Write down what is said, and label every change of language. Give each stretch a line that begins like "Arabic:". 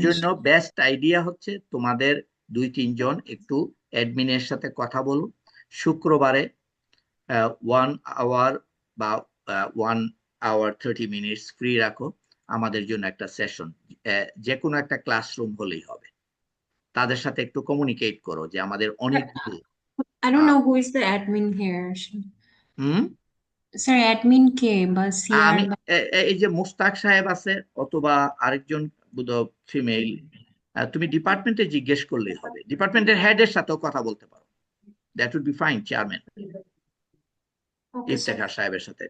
Bangla: জন্য best idea হচ্ছে তোমাদের 2-3 জন একটু অ্যাডমিনের সাথে কথা বলুন, শুক্রবারে 1 আওয়ার বা 1 আওয়ার 30 মিনিটস ফ্রি রাখো আমাদের জন্য একটা সেশন, যে কোনো একটা ক্লাসরুম হলেই হবে। তাদের সাথে একটু কমিউনিকেট করো যে আমাদের অনেকগুলো
English: I don't know who is the admin here.
Bangla: Sir admin কে বা সিআর? আমি এই যে মুস্তাক সাহেব আছে অথবা আরেকজন ফিমেল, তুমি ডিপার্টমেন্টে জিজ্ঞেস করলেই হবে, ডিপার্টমেন্টের হেডের সাথেও কথা বলতে পারো,
English: that would be fine,
Bangla: chairman Iftekhar সাহেবের সাথে।